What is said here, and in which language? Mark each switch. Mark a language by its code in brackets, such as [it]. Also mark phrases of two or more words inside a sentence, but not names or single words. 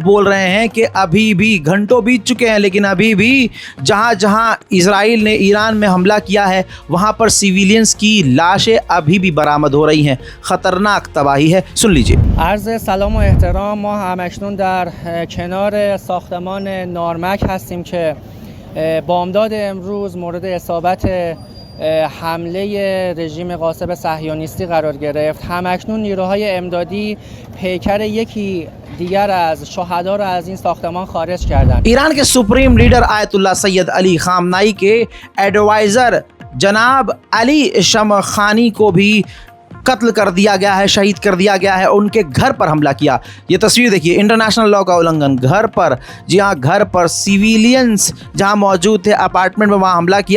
[hi] बोल रहे हैं कि अभी भी घंटों बीत चुके हैं, लेकिन अभी भी जहां जहां इजराइल ने ईरान में हमला किया है वहां पर सिविलियंस की लाशें अभी भी बरामद हो रही हैं। ख़तरनाक तबाही है, सुन लीजिए। [fa] عرض سلام و احترام. ما همکنون در کنار ساختمان نارمک هستیم که بامداد امروز مورد اصابت حمله رژیم غاصب صهیونیستی قرار گرفت. همکنون نیروهای امدادی پیکر یکی دیگر از شهدا را از این ساختمان خارج کردند. [hi] ईरान के [en] supreme leader [hi] आयतुल्ला सैयद अली खामनाई के एडवाइज़र जनाब अली शमखानी को भी कत्ल कर दिया गया है, शहीद कर दिया गया है। उनके घर पर हमला किया। ये तस्वीर देखिए, [en] international law [hi] का उल्लंघन। घर पर, जी हाँ, घर पर सिविलियंस जहाँ मौजूद थे अपार्टमेंट में, वहाँ हमला किया।